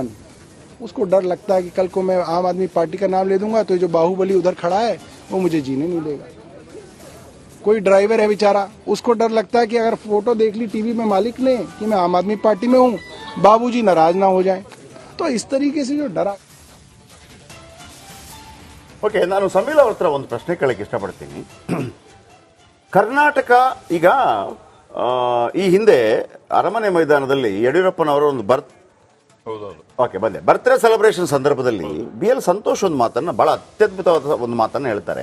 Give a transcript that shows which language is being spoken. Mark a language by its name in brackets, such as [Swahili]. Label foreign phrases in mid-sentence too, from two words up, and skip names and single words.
[Hindi] उसको डर लगता है कि कल को मैं आम आदमी पार्टी का नाम ले दूंगा तो जो बाहुबली उधर खड़ा है वो मुझे जीने नहीं देगा. कोई ड्राइवर है बेचारा, उसको डर लगता है कि अगर फोटो देख ली टीवी में मालिक ने कि मैं आम आदमी पार्टी में हूँ, बाबूजी नाराज ना हो जाए. तो इस तरीके से जो डरा. [Kannada] ಓಕೆ, ನಾನು ಸಮೀಲ್ ಅವ್ರ ಹತ್ರ ಒಂದು ಪ್ರಶ್ನೆ ಕೇಳಕ್ಕೆ ಇಷ್ಟಪಡ್ತೀನಿ. ಕರ್ನಾಟಕ ಈಗ ಈ ಹಿಂದೆ ಅರಮನೆ ಮೈದಾನದಲ್ಲಿ ಯಡಿಯೂರಪ್ಪನವರ ಒಂದು [English] birthday celebration [Kannada] ಸಂದರ್ಭದಲ್ಲಿ BL ಸಂತೋಷ್ ಒಂದು ಮಾತನ್ನ, ಬಹಳ ಅತ್ಯದ್ಭುತವಾದ ಒಂದು ಮಾತನ್ನ ಹೇಳ್ತಾರೆ.